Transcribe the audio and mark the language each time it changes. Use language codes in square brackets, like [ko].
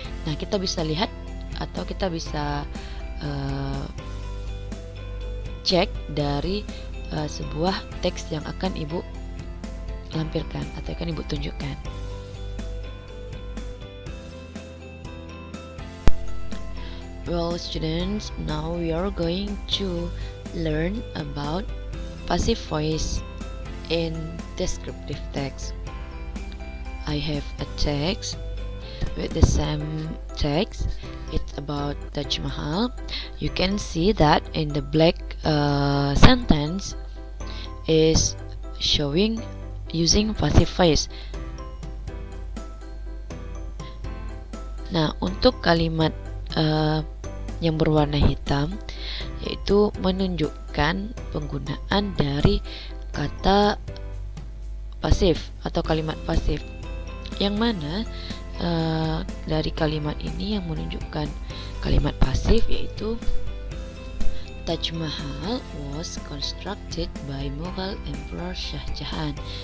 [id] Nah, kita bisa lihat atau kita bisa cek dari sebuah teks yang akan Ibu lampirkan atau akan Ibu tunjukkan. [en] Well, students, now we are going to learn about passive voice in descriptive text. I have a text with the same text. It's about Taj Mahal. You can see that in the black sentence is showing using passive voice. [id] Nah, untuk kalimat yang berwarna hitam yaitu menunjukkan penggunaan dari kata pasif atau kalimat pasif, yang mana dari kalimat ini yang menunjukkan kalimat pasif yaitu [en] Taj Mahal was constructed by Mughal Emperor Shah Jahan.